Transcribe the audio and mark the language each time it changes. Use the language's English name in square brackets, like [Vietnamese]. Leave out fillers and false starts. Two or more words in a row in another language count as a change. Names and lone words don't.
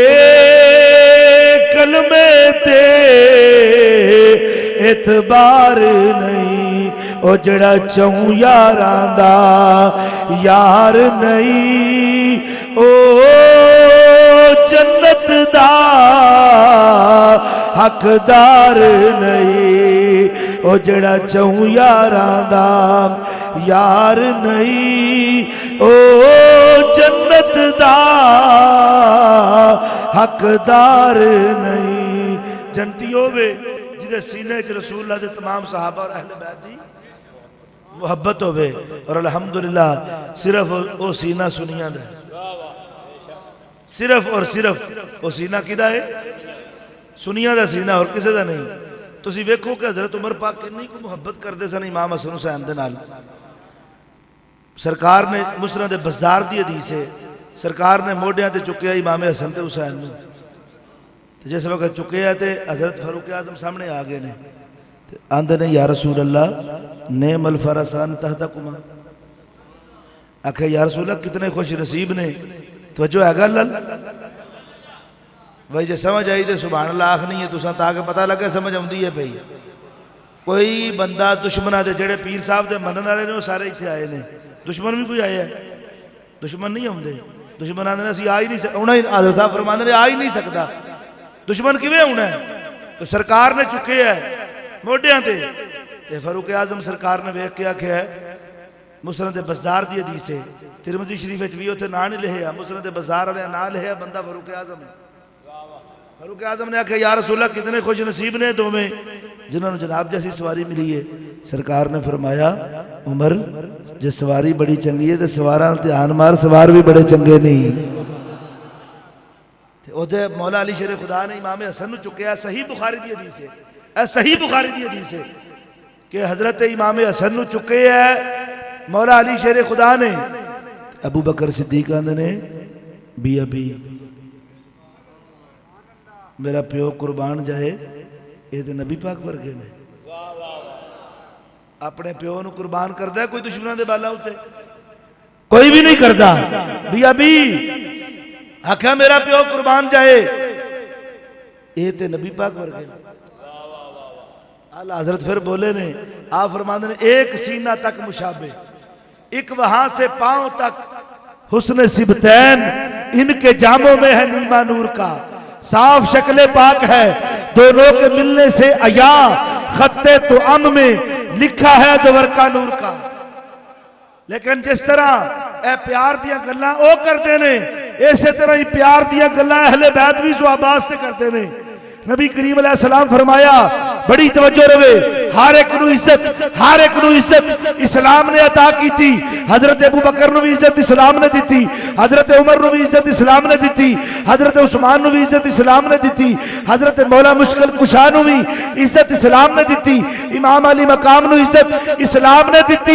[Punjabi] کلمے تے اعتبار نہیں، او جڑا چوں یاراں دا یار نہیں، او جنت دا حقدار نہیں, او جڑا چوں یاراں دا یار نہیں او جنت دا حقدار نہیں۔ جنتی ہوئے جدے سینے چ رسول اللہ دے تمام صحابہ اور اہل بیت دی محبت ہوئے، اور الحمدللہ صرف او سینہ سنیاں دا صرف اور صرف او سینہ کدا ہے؟ سنیاں دا سینہ، اور کسے دا نہیں۔ تو اسی ویکھو کہ حضرت عمر پاک کنی کو محبت کر دے سن امام حسن حسین دے نال۔ سرکار نے مسند بزار دی حدیث ہے، سرکار نے موڈیاں تے چکیا امام حسن تے حسین نے، جس وقت چکیا تے حضرت فاروق اعظم سامنے آ گئے نے، آندے نے یا رسول اللہ [Arabic] نعم الفرسان تحتکما، [Punjabi] آکھے یا رسول اللہ کتنے خوش نصیب نے، توجہ ہے گا اللہ بھائی جے سمجھ آئی دے سبحان اللہ آخ نہیں ہے، تساں تاکہ پتہ لگے سمجھ آمدی ہے بھئی۔ کوئی بندہ دشمنہ دے جڑے پیر صاحب دے منن والے نے وہ سارے اتھے آئے نے، دشمن بھی کوئی آیا ہے؟ دشمن نہیں ہوندے، دشمن آندے نے اسی آ ہی نہیں سکتا، انہیں حضرت صاحب فرماندے نے آ ہی نہیں سکتا، دشمن کیویں ہونا ہے؟ تو سرکار نے چکے ہے موڈیاں تے فاروق اعظم سرکار نے ویکھ کے آکھیا ہے، مسند بزار دی حدیث ہے، ترمذی شریف وچ بھی اوتھے نام نہیں لکھیا، مسند بزار والے نام لکھیا بندہ فاروق اعظم ہے۔ فاروق اعظم نے آکھیا یا رسول اللہ کتنے خوش نصیب نے دوویں جنہوں نے جناب جیسی سواری ملی ہے۔ سرکار نے فرمایا عمر جے سواری بڑی چنگی ہے تے سواراں دھیان مار، سوار بھی بڑے چنگے نہیں۔ اوتھے مولا علی شیر خدا نے امام حسن نو چکیا، صحیح بخاری دی حدیث ہے، اے صحیح بخاری دی حدیث ہے کہ حضرت امام حسن نو چکے ہے مولا علی شیر خدا نے، ابو بکر صدیق آندے نے بھی ابھی میرا پیو قربان جائے، یہ تے نبی پاک ورگے نے، اپنے پیو نو قربان کردا ہے کوئی دشمناں دے بالا ہوتے؟ کوئی بھی نہیں کردا۔ بھی ابھی آکھا میرا پیو قربان جائے، یہ تے نبی پاک ورگے نے۔ [Urdu] اعلیٰ حضرت پھر بولے نے، آپ فرماندے نے ایک سینہ تک مشابہ، ایک وہاں سے پاؤں تک حسن سبتین ان کے جاموں میں ہے نیما نور کا، صاف شکل پاک ہے دونوں کے ملنے سے عیا، خط تو ام میں لکھا ہے دور کا نور کا۔ [Punjabi] لیکن جس طرح اے پیار دیا گلاں او کردے نے، اسی طرح ہی پیار دیا گلاں اہل بیت بھی صحابہ سے کردے نے۔ نبی کریم علیہ السلام فرمایا بڑی توجہ روے، ہر ایک نو عزت، ہر ایک نو عزت اسلام نے عطا کی تھی۔ حضرت ابو بکر نو بھی عزت اسلام نے دیتی، حضرت عمر نو بھی عزت اسلام نے دیتی، حضرت عثمان نو بھی عزت اسلام نے دیتی، حضرت مولا مشکل کشا نو بھی عزت اسلام نے دیتی، امام علی مقام نو عزت اسلام نے دیتی۔